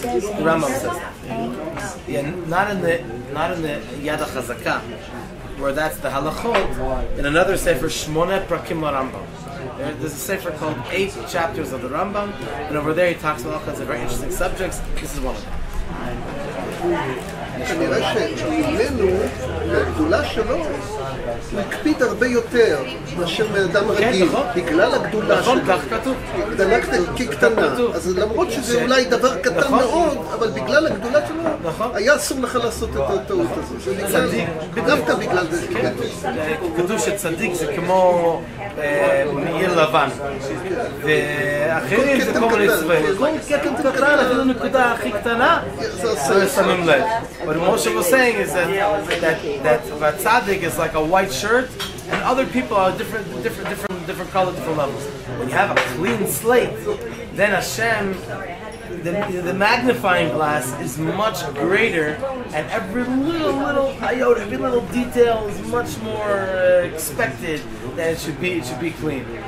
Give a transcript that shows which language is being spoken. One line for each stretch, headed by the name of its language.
English: The Rambam says that. Yeah, not in the Yad HaChazaka, where that's the halachot. In another sefer, Shmone Prakim LaRambam. There's a sefer called 8 chapters of the Rambam, and over there he talks about all kinds of very interesting subjects. This is one of them.
Hebrew: כנראה שממנו, מהגדולה שלו, הוא הקפיד הרבה יותר מאשר מאדם רגיל, בגלל הגדולה שלו. כך כתוב. גדלה כקטנה. אז למרות שזה אולי דבר קטן מאוד, אבל בגלל הגדולה שלו, היה אסור לך לעשות את הטעות הזו. דווקא בגלל זה. כתוב שצדיק זה כמו מעיל לבן. ואחרים זה כמו לצבעים. כל קטן קטן, אפילו הנקודה הכי קטנה, שמים לב.
English: What Moshe was saying is that that tzaddik is like a white shirt, and other people are different color, different levels. When you have a clean slate, then Hashem, the magnifying glass is much greater, and every little iota, every little detail is much more expected that it should be clean.